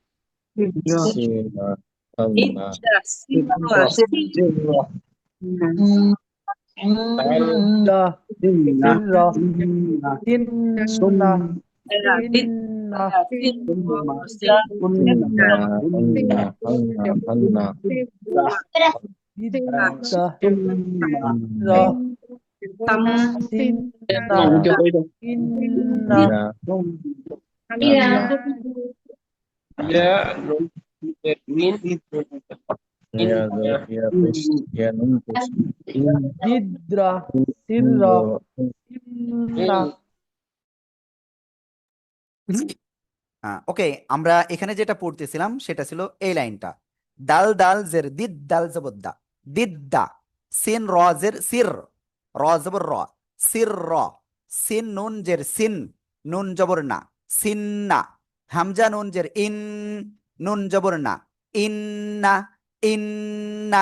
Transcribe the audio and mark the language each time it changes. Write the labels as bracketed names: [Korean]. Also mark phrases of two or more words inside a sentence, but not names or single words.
[Arabic] دا سرّا إنّا إنّا إدّا سرّا إنّا Ya, min, إدّا سرّا إنّا [Bangla] ওকে, আমরা এখানে যেটা পড়তেছিলাম সেটা ছিল এই লাইনটা। দাল দাল জের দিদ দাল জবদ্দা দিদ্দা সিন র জের সির র জবর র সির র সিন নুন জের সিন নুন জবর না সিন্না হামজা নুন জের ইন নুন জবর না ইন্না ইন্না।